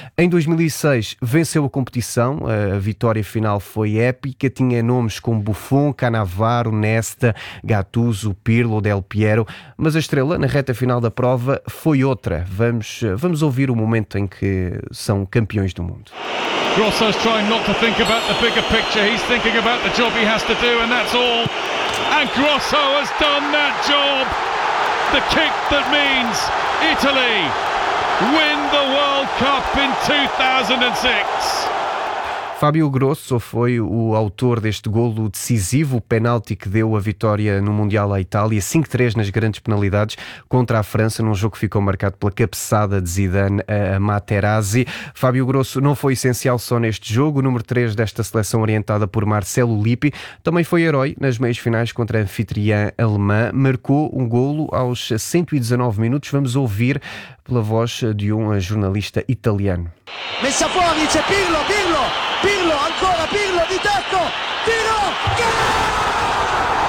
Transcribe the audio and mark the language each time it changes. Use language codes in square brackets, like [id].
[pt] Em 2006 venceu a competição, a vitória final foi épica, tinha nomes como Buffon, Cannavaro, Nesta, Gattuso, Pirlo, Del Piero, mas a estrela na reta final da prova foi outra. Vamos ouvir o momento em que são campeões do mundo. [en] Grosso's trying not to think about the bigger picture. He's thinking about the job he has to do, and that's all. And Grosso has done that job. The kick that means Italy win the World Cup in 2006. [pt] Fábio Grosso foi o autor deste golo decisivo, o penalti que deu a vitória no Mundial à Itália, 5-3 nas grandes penalidades contra a França, num jogo que ficou marcado pela cabeçada de Zidane a Materazzi. Fábio Grosso não foi essencial só neste jogo, o número 3 desta seleção orientada por Marcelo Lippi também foi herói nas meias finais contra a anfitriã alemã, marcou um golo aos 119 minutos. Vamos ouvir pela voz de um jornalista italiano. [it] Messa fuori, c'è Pirlo, Pirlo, Pirlo, ancora Pirlo di tacco, tiro, gol!